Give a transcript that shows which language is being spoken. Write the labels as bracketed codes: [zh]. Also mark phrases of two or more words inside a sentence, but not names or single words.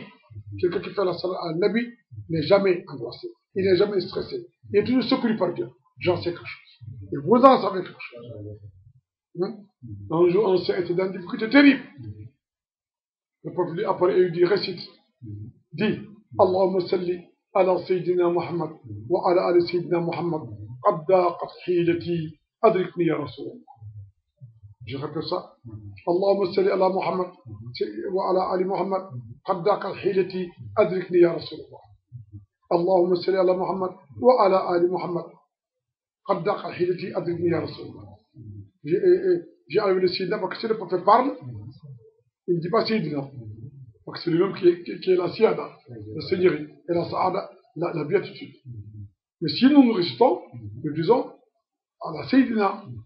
[fr] Quelqu'un qui fait la salat à Nabi n'est jamais angoissé, il n'est jamais stressé, il est toujours secouru par Dieu. J'en sais quelque chose. Et vous en savez quelque chose. Un jour, on s'est été dans une difficulté terrible. Le prophète apparaît et il dit, récite. Dit, [ar] اللهم صل على سيدنا محمد وعلى آل سيدنا محمد قد ضاقت حيلتي أدركني يا رسول الله. [fr] Je répète ça. [ar] اللهم صل على محمد وعلى آل محمد قد ضاقت حيلتي أدركني يا رسول الله. اللهم صل على محمد وعلى آل محمد قد ضاقت حيلتي أدركني يا رسول الله. [fr] J'ai enlevé le Sayyidina parce que si le prophète parle, il ne dit pas Sayyidina. Parce que c'est lui-même qui est la siada, la seigneurie, et la saada, la béatitude. Mais si nous nous récitons, nous disons à la Sayyidina.